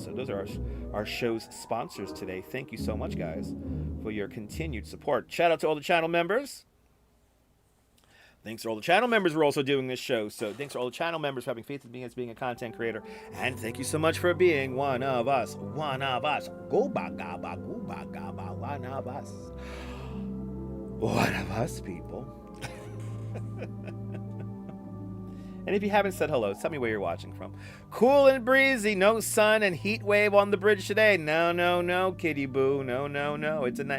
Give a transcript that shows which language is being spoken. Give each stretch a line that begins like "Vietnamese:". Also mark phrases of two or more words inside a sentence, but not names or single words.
English: So those are our show's sponsors today. Thank you so much, guys, for your continued support. Shout out to all the channel members. Thanks to all the channel members who are also doing this show. So thanks to all the channel members for having faith in me as being a content creator. And thank you so much for being one of us. One of us. Go ba ga ba go ba ga ba. One of us. One of us, people. And if you haven't said hello, tell me where you're watching from. Cool and breezy, no sun and heat wave on the bridge today. No, kitty boo. No. It's a night.